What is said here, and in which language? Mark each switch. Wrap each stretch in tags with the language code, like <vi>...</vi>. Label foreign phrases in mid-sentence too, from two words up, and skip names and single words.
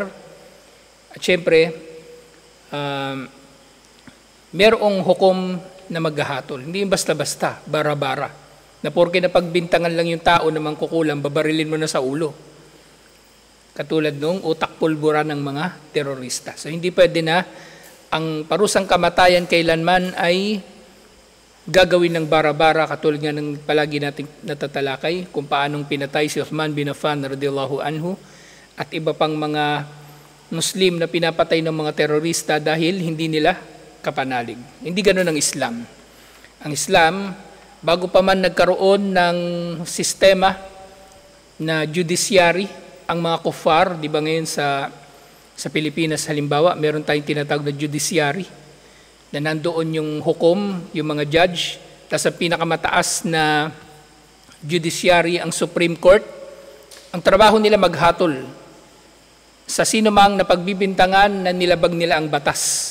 <tl>At syempre merong hukom na maghahatol, hindi basta-basta, bara-bara, na porke napagbintangan lang yung tao na mangkukulam, babarilin mo na sa ulo. Katulad nung utak pulbura ng mga terorista. So hindi pwede na ang parusang kamatayan kailanman ay gagawin ng bara-bara, katulad nga ng palagi nating natatalakay kung paanong pinatay si Uthman bin Affan</tl> <ar>رضي الله عنه</ar> <tl>at iba pang mga Muslim na pinapatay ng mga terorista dahil hindi nila kapanalig. Hindi ganoon ang Islam. Ang Islam, bago pa man nagkaroon ng sistema na judiciary, ang mga kuffar, di ba ngayon sa Pilipinas halimbawa, meron tayong tinatawag na judiciary, na nandoon yung hukom, yung mga judge, tapos ang pinakamataas na judiciary, ang Supreme Court, ang trabaho nila maghatol sa sino mang napagbibintangan na nilabag nila ang batas.</tl>